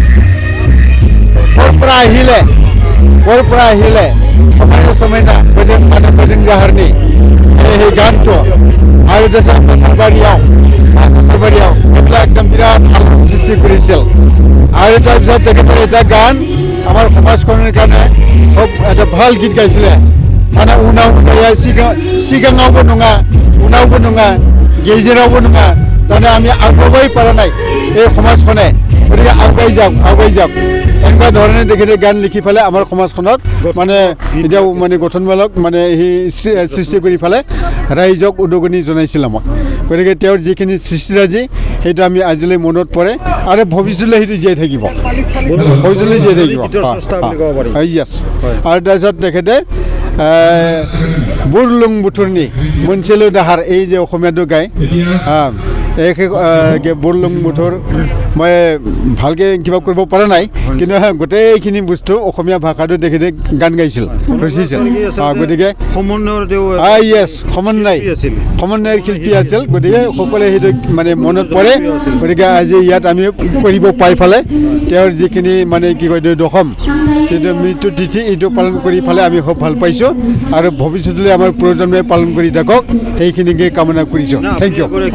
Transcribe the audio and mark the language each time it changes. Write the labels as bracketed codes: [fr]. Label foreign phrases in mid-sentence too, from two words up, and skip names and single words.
[as] ক'ৰ পৰা আহিলে চমাইনা বৈজং জাহাৰণী সেই গানটো আৰু তাৰপিছত চাৰবাৰীয়াও এইবিলাক একদম বিৰাট আলোড়ন সৃষ্টি কৰিছিল। আৰু তাৰপিছত তেখেতৰ এটা গান আমাৰ সমাজখনৰ কাৰণে খুব এটা ভাল গীত গাইছিলে, মানে [brx] উনাও গায়া সিগাঙাवबो नङा উনাওबो नङा गेजेरावबो नङा, [as] তাৰমানে আমি আগুৱাবই পৰা নাই এই সমাজখনে। গতিকে আগুৱাই যাওক এনেকুৱা ধৰণে তেখেতে গান লিখি পেলাই আমাৰ সমাজখনক মানে এতিয়াও মানে গঠনমূলক মানে সেই সৃষ্টি কৰি পেলাই ৰাইজক উদগনি জনাইছিল আমাক। গতিকে তেওঁৰ যিখিনি সৃষ্টিৰাজি সেইটো আমি আজিলৈ মনত পৰে আৰু ভৱিষ্যতলৈ সেইটো জীয়াই থাকিব। আৰু তাৰপিছত তেখেতে [brx] बुरलुंबुथुरनि मोनसेल' दाहार [as] এই যে অসমীয়াটো গায় বুৰলুংবুথুৰ মই ভালকৈ কিবা কৰিব পৰা নাই কিন্তু গোটেইখিনি বস্তু অসমীয়া ভাষাটো তেখেতে গান গাইছিল ৰচিছিল গতিকে য়েছ সমন্বয়ৰ শিল্পী আছিল গতিকে সকলোৱে সেইটো মানে মনত পৰে গতিকে আজি ইয়াত আমি কৰিব পাই ফালে তেওঁৰ যিখিনি মানে কি কয় দশম সেইটো মৃত্যু তিথি এইটো পালন কৰি ফালে আমি খুব ভাল পাইছোঁ আৰু ভৱিষ্যতলৈ আমাৰ প্ৰজন্মই পালন কৰি থাকক সেইখিনিকে কামনা কৰিছোঁ [en] thank you